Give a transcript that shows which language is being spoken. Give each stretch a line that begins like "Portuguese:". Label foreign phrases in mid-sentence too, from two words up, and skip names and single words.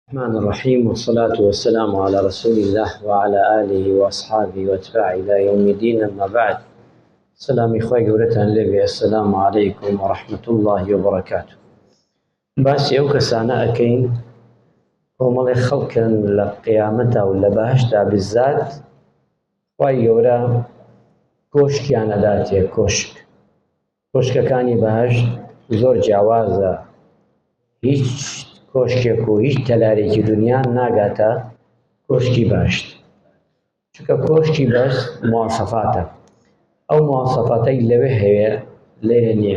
Arabic: الرحمن الرحيم والصلاة والسلام على رسول الله وعلى آله وأصحابه وأتباعه إلى يوم الدين. أما بعد، السلام إخوائي قولتان لبي السلام عليكم ورحمة الله وبركاته.
Central Kurdish: باسی ئەو کەسانە ئەکەین کۆمەڵێ خەڵکن لە قیامەتە و لە بەهەشتا بالذات خوای گەورە کۆشکیان ئەداتێ. کۆشکەکانی بەهەشت زۆر جیاوازە، هیچ کۆشکێک و هیچ تەلارێکی دنیا ناگاتە کۆشکی بەهەشت، چونکە کۆشکی بەهەشت مواسەفاتە، ئەو مواسەفاتەی لەوێ هەیە لێرە نییە.